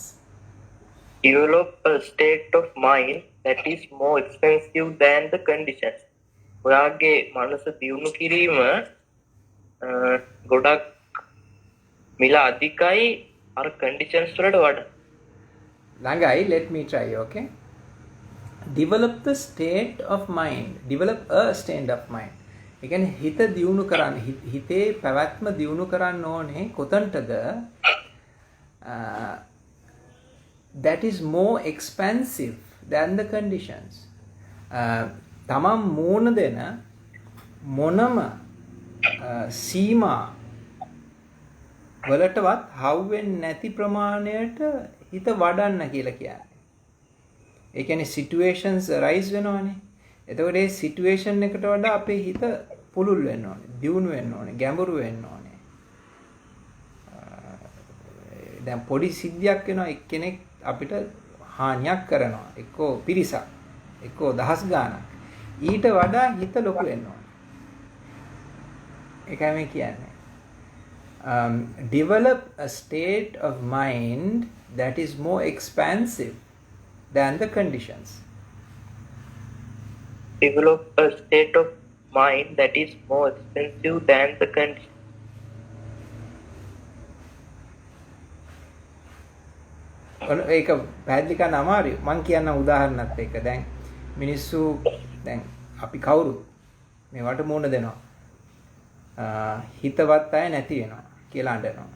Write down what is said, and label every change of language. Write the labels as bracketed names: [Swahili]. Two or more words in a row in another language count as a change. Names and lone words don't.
[English] Develop a state of mind that is more expensive than the conditions. [Sinhala] ඔයාගේ මනස දියුණු කිරීම ගොඩක් මිල අධිකයි අර conditions වලට වඩා. [English] Langai, let me try, okay? Develop the state of mind. Develop a state of mind. [Sinhala] ඒ කියන්නේ හිත දියුණු කරන්න, හිතේ පැවැත්ම දියුණු කරන්න ඕනේ කොතනටද? [English] That is more expansive than the conditions. [Sinhala] තමන් මූණ දෙන මොනම සීමා වලටවත් හවුවෙන්නේ නැති ප්‍රමාණයට හිත වඩන්න කියලා කියන්නේ. ඒ කියන්නේ [English] situations arise [Sinhala] වෙනවනේ. එතකොට ඒ situation එකට වඩා අපේ හිත පුළුල් වෙන්න ඕනේ, දියුණු වෙන්න ඕනේ, ගැඹුරු වෙන්න ඕනේ. දැන් පොඩි සිද්ධියක් වෙනවා එක්කෙනෙක් අපිට හානියක් කරනවා. එක්කෝ පිරිසක්, එක්කෝ දහස් ගාණක්. ඊට වඩා හිත ලොකු වෙන්න ඕනේ. ඒකයි මේ කියන්නේ. [English] Develop a state of mind that is more expansive than the conditions. Develop a state of mind that is more expensive than the conditions. [Sinhala] ඒක පැහැදිලි කරන්න අමාරුයි. මම කියන්න උදාහරණයක් එක්ක. දැන් මිනිස්සු දැන් අපි කවුරුත් මේවට මුණ දෙනවා. හිතවත් අය නැති වෙනවා කියලා අඬනවා.